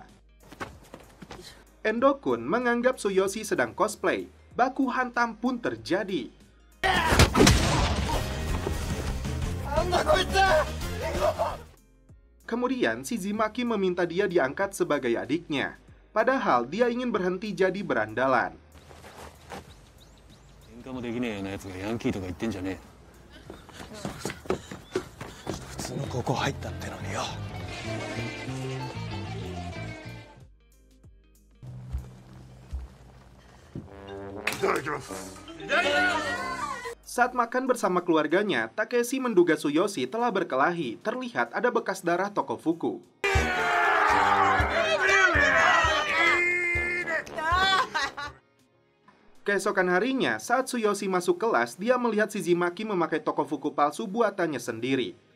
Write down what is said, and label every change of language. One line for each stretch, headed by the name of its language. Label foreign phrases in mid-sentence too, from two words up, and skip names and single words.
Indonesian: Endo-kun menganggap Tsuyoshi sedang cosplay. Baku hantam pun terjadi. Kemudian Shizumaki meminta dia diangkat sebagai adiknya. Padahal dia ingin berhenti jadi berandalan.
Japanese: 喧嘩もできねえようなやつがヤンキーとか言ってんじゃねえ。普通の高校入ったってのによ。いただきます。
Indonesian: Saat makan bersama keluarganya, Takeshi menduga Tsuyoshi telah berkelahi. Terlihat ada bekas darah tokofuku. Keesokan harinya, saat Tsuyoshi masuk kelas, dia melihat Shizumaki memakai tokofuku palsu buatannya sendiri.